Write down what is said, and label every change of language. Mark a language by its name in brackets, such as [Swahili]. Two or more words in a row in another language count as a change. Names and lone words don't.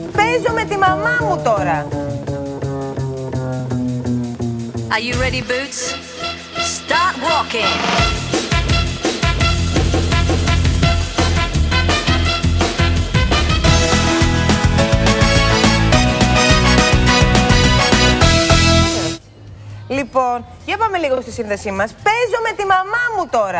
[Greek] Παίζω με τη μαμά μου τώρα. [English] Are you ready, Boots? Start walking. [Greek] Λοιπόν, για πάμε λίγο στη σύνδεσή μας. Παίζω με τη μαμά μου τώρα.